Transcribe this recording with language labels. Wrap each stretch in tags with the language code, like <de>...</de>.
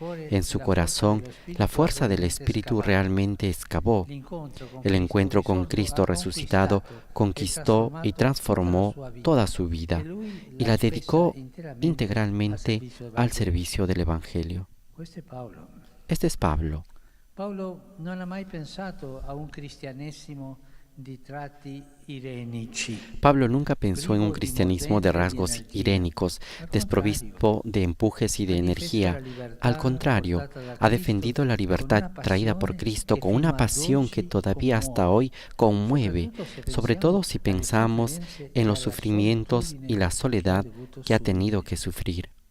<es>En su corazón, la fuerza del Espíritu realmente excavó. El encuentro con Cristo resucitado conquistó y transformó toda su vida y la dedicó integralmente al servicio del Evangelio. Este es Pablo.</es> <it>Paolo non ha mai pensato a un cristianesimo di tratti irenici.</it> <es>Pablo nunca pensó en un cristianismo de rasgos irénicos, desprovisto de empujes y de energía. Al contrario, ha defendido la libertad traída por Cristo con una pasión que todavía hasta hoy conmueve, sobre todo si pensamos en los sufrimientos y la soledad que ha tenido que sufrir.</es>